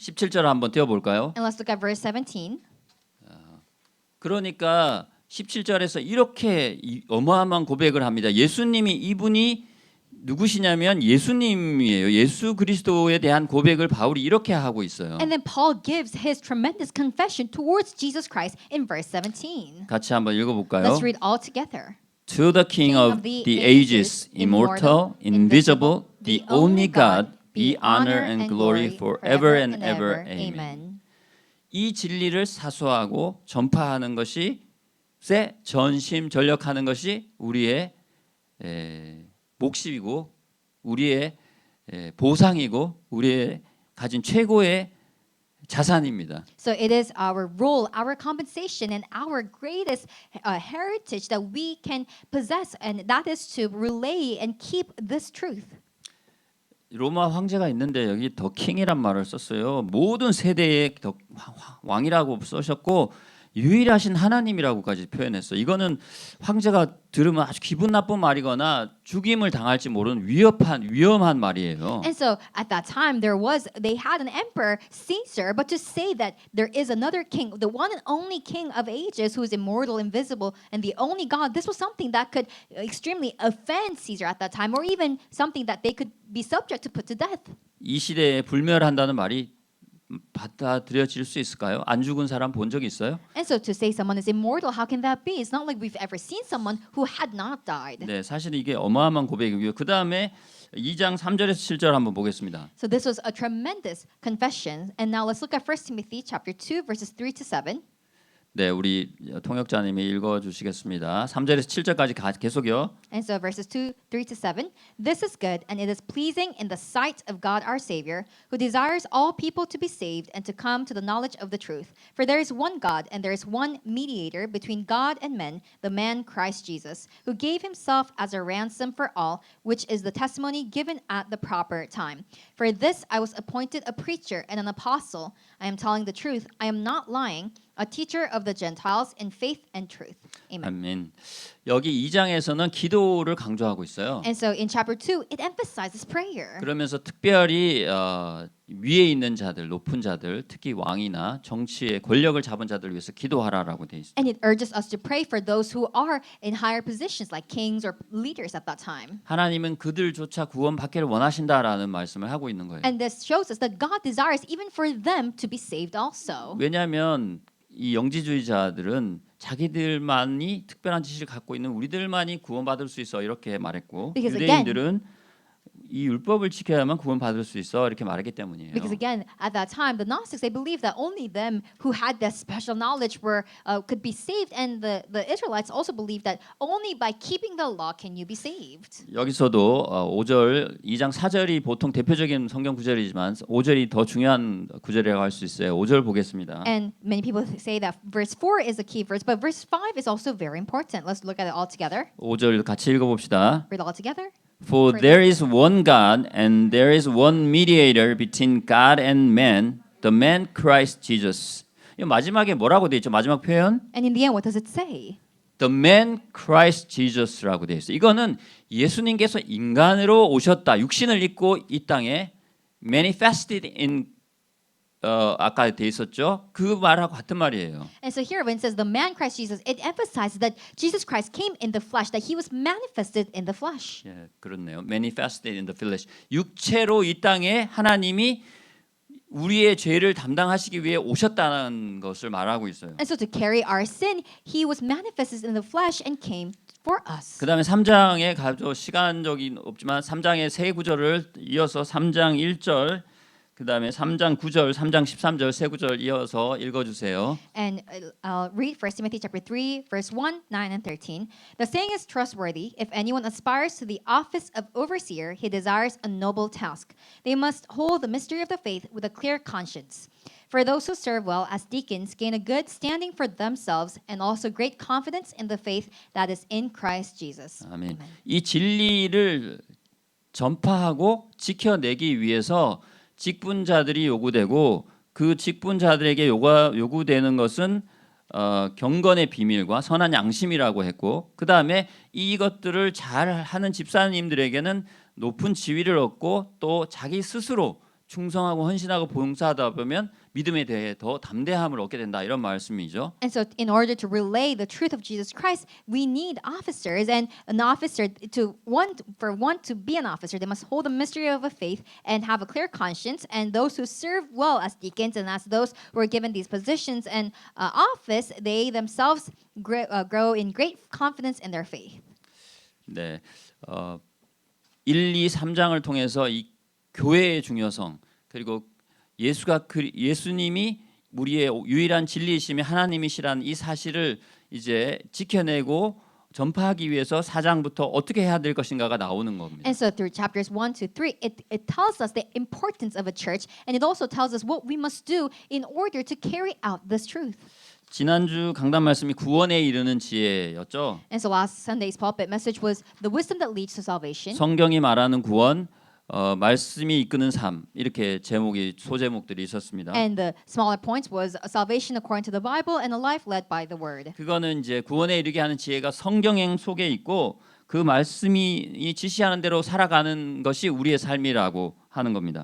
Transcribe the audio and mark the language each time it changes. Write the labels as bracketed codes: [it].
[ko] 17절 한번 띄워볼까요? [en] And let's look at verse 17. [ko] 그러니까 17절에서 이렇게 어마어마한 고백을 합니다. 예수님이 이분이 누구시냐면 예수님이에요. 예수 그리스도에 대한 고백을 바울이 이렇게 하고 있어요. [en] And then Paul gives his tremendous confession towards Jesus Christ in verse 17. [ko] 같이 한번 읽어볼까요? [en] Let's read all together. To the King of the ages, immortal, invisible, the only God, be honor and glory forever and ever. Amen. [ko] 이 진리를 사수하고 전파하는 것이 전심전력하는 것이 우리의 몫이고 우리의 보상이고 우리의 가진 최고의 자산입니다. [en] So it is our role, our compensation, and our greatest heritage that we can possess, and that is to relay and keep this truth. [ko] 로마 황제가 있는데 여기 더 킹이란 말을 썼어요. 모든 세대의 더 왕이라고 써셨고 유일하신 하나님이라고까지 표현했어. 이거는 황제가 들으면 아주 기분 나쁜 말이거나 죽임을 당할지 모르는 위험한 말이에요. [en] And so at that time they had an emperor Caesar, but to say that there is another king, the one and only king of ages who is immortal, invisible, and the only God, this was something that could extremely offend Caesar at that time, or even something that they could be subject to put to death. [ko] 이 시대에 불멸한다는 말이 받아들여질 수 있을까요? 안 죽은 사람 본 적 있어요? [en] And so to say someone is immortal, how can that be? It's not like we've ever seen someone who had not died. [ko] 네, 사실 이게 어마어마한 고백이고요. 그 다음에 2장 3절에서 7절 한번 보겠습니다. [en] So this was a tremendous confession. And now let's look at 1 Timothy chapter 2 verses 3 to 7. [ko] 네, 우리 통역자님이 읽어주시겠습니다. 3절에서 7절까지 계속요. [en] And so verses 3 to 7. This is good, and it is pleasing in the sight of God our Savior, who desires all people to be saved and to come to the knowledge of the truth. For there is one God, and there is one mediator between God and men, the man Christ Jesus, who gave himself as a ransom for all, which is the testimony given at the proper time. For this I was appointed a preacher and an apostle. I am telling the truth. I am not lying. A teacher of the Gentiles in faith and truth. Amen. [ko] 아멘. 여기 2장에서는 기도를 강조하고 있어요. [en] And so in chapter 2, it emphasizes prayer. [ko] 그러면서 특별히 위에 있는 자들, 높은 자들, 특히 왕이나 정치의 권력을 잡은 자들을 위해서 기도하라라고 돼 있어요. [en] And it urges us to pray for those who are in higher positions like kings or leaders at that time. [ko] 하나님은 그들조차 구원받기를 원하신다라는 말씀을 하고 있는 거예요. [en] And this shows us that God desires even for them to be saved also. [ko] 왜냐하면 이 영지주의자들은 자기들만이 특별한 지식을 갖고 있는 우리들만이 구원받을 수 있어 이렇게 말했고, [en] Because [ko] 유대인들은 이 율법을 지켜야만 구원받을 수 있어 이렇게 말하기 때문이에요. [en] Because again, at that time, the Gnostics they believed that only them who had that special knowledge were could be saved, and the Israelites also believed that only by keeping the law can you be saved. [ko] 여기서도 5절 2장 4절이 보통 대표적인 성경 구절이지만 5절이 더 중요한 구절이라고 할 수 있어요. 5절 보겠습니다. [en] And many people say that verse 4 is a key verse, but verse 5 is also very important. Let's look at it all together. [ko] 5절 같이 읽어봅시다. [en] Read it all together. For there is one God and there is one mediator between God and man, the man Christ Jesus. [ko] 이 마지막에 뭐라고 돼 있죠? 마지막 표현? [en] And in the end, what does it say? The man Christ Jesus [ko] 라고 돼 있어요. 이거는 예수님께서 인간으로 오셨다. 육신을 입고 이 땅에 [en] manifested in [ko] 아까 돼 있었죠? 그 말하고 같은 말이에요. [en] And so here when it says the man Christ Jesus, it emphasizes that Jesus Christ came in the flesh, that he was manifested in the flesh. [ko] 예, 그렇네요. [en] manifested in the flesh. [ko] 육체로 이 땅에 하나님이 우리의 죄를 담당하시기 위해 오셨다는 것을 말하고 있어요. [en] And so to carry our sin, he was manifested in the flesh and came for us. [ko] 그다음에 3장에 가죠. 시간적인 없지만 3장의 세 구절을 이어서 3장 1절 그다음에 3장 9절, 3장 13절 세 구절 이어서 읽어 주세요. [en] And I'll read 1 Timothy chapter 3, verse 1, 9, and 13. The saying is trustworthy. If anyone aspires to the office of overseer, he desires a noble task. They must hold the mystery of the faith with a clear conscience. For those who serve well as deacons gain a good standing for themselves and also great confidence in the faith that is in Christ Jesus. [ko] 아멘. 이 진리를 전파하고 지켜내기 위해서 직분자들이 요구되고 그 직분자들에게 요구되는 것은 경건의 비밀과 선한 양심이라고 했고 그 다음에 이것들을 잘 하는 집사님들에게는 높은 지위를 얻고 또 자기 스스로 충성하고 헌신하고 봉사하다 보면 믿음에 대해 더 담대함을 얻게 된다 이런 말씀이죠. [en] And so in order to relay the truth of Jesus Christ, we need officers, and an officer to be an officer, they must hold the mystery of a faith and have a clear conscience, and those who serve well as deacons and as those who are given these positions and office, they themselves grow in great confidence in their faith. [ko] 네. 1, 2, 3장을 통해서 이 교회의 중요성 그리고 예수님이 우리의 유일한 진리이심이 하나님이시라는 이 사실을 이제 지켜내고 전파하기 위해서 4장부터 어떻게 해야 될 것인가가 나오는 겁니다. [en] And so through chapters 1 to 3, it tells us the importance of a church, and it also tells us what we must do in order to carry out this truth. [ko] 지난주 강단 말씀이 구원에 이르는 지혜였죠. [en] And so last Sunday's pulpit message was the wisdom that leads to salvation. [ko] 성경이 말하는 구원 말씀이 이끄는 삶 이렇게 소제목들이 있었습니다. [en] And the smaller points was a salvation according to the Bible and a life led by the Word. [ko] 그거는 이제 구원에 이르게 하는 지혜가 성경행 속에 있고 그 말씀이 지시하는 대로 살아가는 것이 우리의 삶이라고 하는 겁니다.